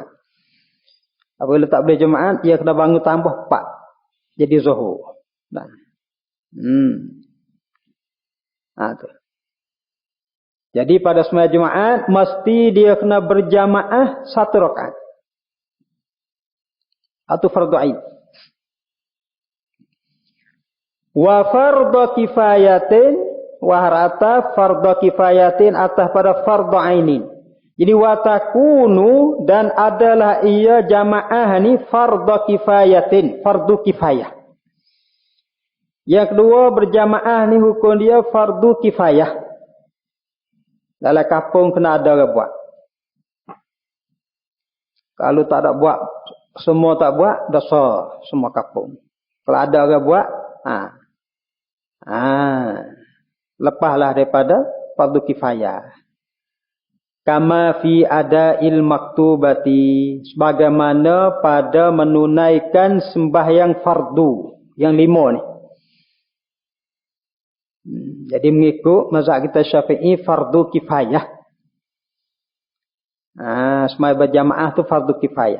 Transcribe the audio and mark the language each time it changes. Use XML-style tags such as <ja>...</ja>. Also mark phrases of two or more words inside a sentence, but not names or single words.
<ms>Apabila tak boleh jemaah, dia kena bangun tambah 4 jadi zuhur. Tu. Jadi pada sembahyang Jumaat mesti dia kena berjamaah satu rakaat. Atau fardu ain.</ms> <ar>وفرض كفاية وحررت فرض كفاية</ar> <ms>atas pada</ms> <ar>فرض عين.</ar> <ms>Jadi</ms> <ar>وتكون</ar> <ms>dan adalah ia jamaah ni</ms> <ar>فرض كفاية,</ar> <ms>fardu kifayah. Yang kedua berjamaah ni hukum dia fardu kifayah. Dalam kampung kena ada orang buat. Kalau tak ada buat, semua tak buat, dosa semua kampung. Kalau ada orang buat, lepaslah daripada fardu kifayah.</ms> <ar>كما في أداء المكتوبات,</ar> <ms>sebagaimana pada menunaikan sembahyang fardu yang 5 ni. Jadi mengikut mazhab kita Syafi'i fardu kifayah. Sembahyang berjamaah tu fardu kifayah.</ms>